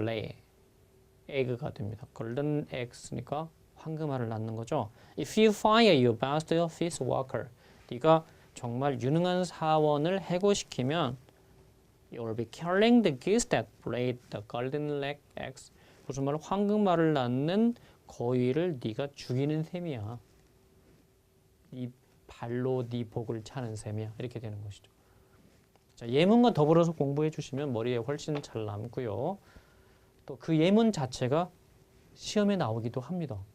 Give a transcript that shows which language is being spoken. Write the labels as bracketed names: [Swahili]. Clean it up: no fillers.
[Korean] lay. 에그가 됩니다. golden eggs니까 황금알을 낳는 거죠. [English] If you fire your best office worker, [Korean] 네가 정말 유능한 사원을 해고시키면 [English] you will be killing the geese that laid the golden eggs. [Korean] 무슨 말? 황금알을 낳는 거위를 네가 죽이는 셈이야. 네 발로 네 복을 차는 셈이야. 이렇게 되는 것이죠. 자, 예문과 더불어서 공부해 주시면 머리에 훨씬 잘 남고요. 또 그 예문 자체가 시험에 나오기도 합니다.